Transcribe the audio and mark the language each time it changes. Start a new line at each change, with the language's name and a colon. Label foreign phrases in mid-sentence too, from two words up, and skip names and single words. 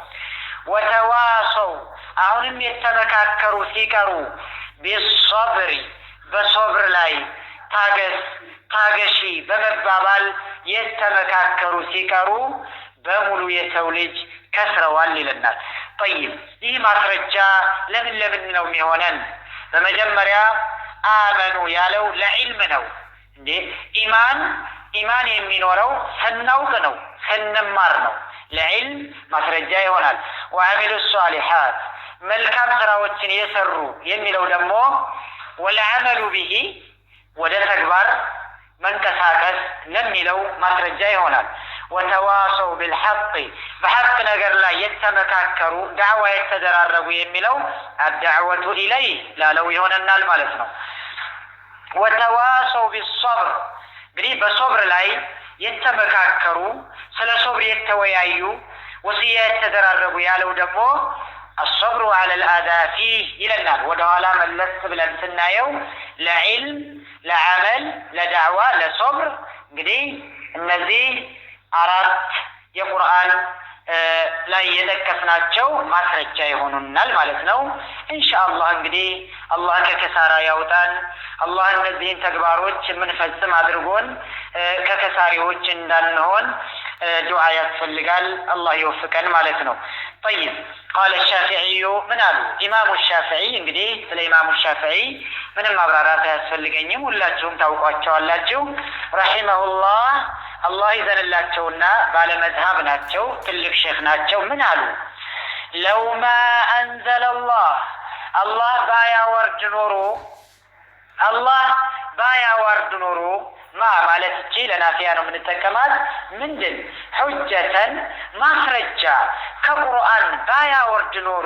Amharic: وتواصوا አሁንም የተመካከሩ ሲቀሩ بالصبر በሶብር ላይ ታገሺ በመባባል የተመካከሩ ሲቀሩ በሙሉ የሰው ልጅ ከስረዋል ይለናል። طيب ይህ ማስረጃ ለምን ነው የሚሆነን? በመጀመሪያ አመኑ ያለው ለዕልም ነው እንዴ። ኢማን የሚኖረው ስናውቅ ነው ስንማር ነው። ለዕልም ማስረጃ ይሆናል።
Arabic: وعملوا الصالحات
Amharic: መልካም ስራዎችን የሰሩ የሚለው ደግሞ
Arabic: والعمل به
Amharic: ወደ ተግባር መንቀሳቀስ ለሚለው ማስረጃ ይሆናል።
Arabic: وتواصوا بالحق
Amharic: በሐቅ ነገር ላይ የተመካከሩ ዳዕዋ የተደራረጉ የሚለው
Arabic: الدعوة إليه
Amharic: ላለው ይሆነናል ማለት ነው።
Arabic: وتواصوا بالصبر
Amharic: እንግዲህ በሶብር ላይ የተመካከሩ ስለ ሶብር የተወያዩ ወሲያ የተደራረጉ ያለው ደግሞ
Arabic: الصبر على الأذى فيه
Amharic: ይለናል። ወደ ኋላ መለስ ብለን ስናየው ለዕልም ለዓመል ለዳዕዋ ለሶብር እንግዲህ እነዚህ አራት የቁርአን ላይ የጠቀስናቸው ማስረጃ ይሆኑናል ማለት ነው። ኢንሻአላህ እንግዲህ አላህ ከከሳራ ያውጣን። አላህ እነዚህን ተግባሮች የምንፈጽም አድርጎን ከከሳሪዎች እንዳንሆን ዱዓ ያስፈልጋል። አላህ ይወፍቀን ማለት ነው።
Arabic: طيب قال الشافعي من قالوا امام الشافعي
Amharic: እንግዲህ ስለ ኢማሙ ሻፊዒ ምንም ማብራራት አያስፈልገኝም፣ ሁላችሁም ታውቋቸዋላችሁ። ረሂመሁላህ አላህ ይዘንላቸውና ባለ መዝሀብ ናቸው፣ ትልቅ ሼክ ናቸው። ምን አሉ?
Arabic: لو ما أنزل الله
Amharic: ባያወርድ ኖሮ ማለት እቺ ለናፊያ ነው የምንጠቀማት። ምንድን ሁጀተን ማስረጃ ከቁርአን ባያወርድ ኖሮ